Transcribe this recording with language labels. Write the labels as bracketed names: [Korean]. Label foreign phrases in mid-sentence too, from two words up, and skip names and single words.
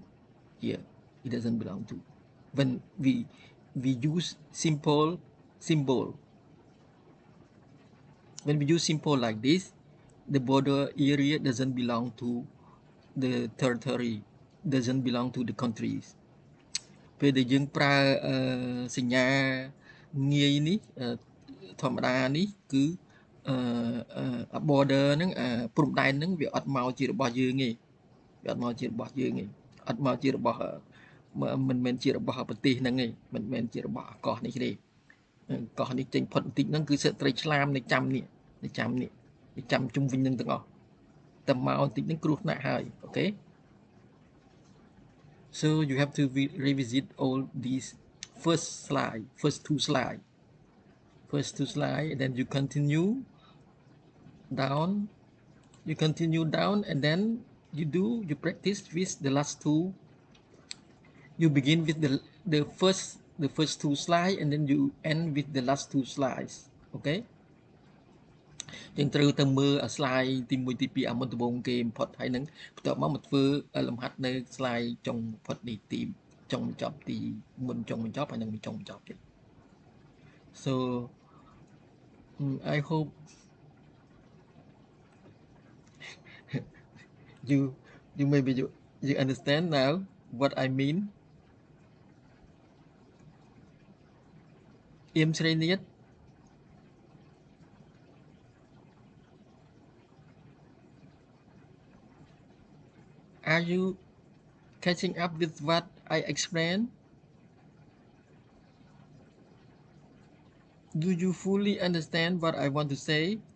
[English] Here it doesn't belong to. When we use simple symbol, when we use simple like this, the border area doesn't belong to the territory, doesn't belong to the countries. [Khmer] ពេលដែលយើងប្រើសញ្ញាងាយនេះធម្មតានេះគឺborder ហ្នឹងព្រំដែនហ្នឹងវាអត់មកជារបស់យើងទេ វាអត់មកជារបស់យើងទេអត់មកជារបស់មិនមែនជារបស់ប្រទេសហ្នឹងទេមិនមែនជារបស់អាកាសនេះទេអាកាសនេះចេញផុតបន្តិចហ្នឹងគឺសត្វត្រីឆ្លាមនៅចាំនេះនៅចាំនេះនៅចាំជុំវិញនឹងទាំងអស់តែមកបន្តិចហ្នឹងគ្រោះថ្នាក់ហើយអូខេ [English] So you have to revisit all these first two slides, and then you continue down, and then you practice with the last two. You begin with the first two slides, and then you end with the last two slides. [Khmer] Okay? យើងត្រូវទៅមើល slide ទី1ទី2អាមុនដំបូងគេបំផុតហើយនឹងបន្ទាប់មកធ្វើលំហាត់នៅ slide ចុងបំផុតនេះទីចុងបញ្ចប់ទីមុនចុងបញ្ចប់ហើយនឹងចុងបញ្ចប់ទៀត [English] So I hope you maybe you understand now what I mean. អៀមស្រីនាថ Are you catching up with what I explained? Do you fully understand what I want to say?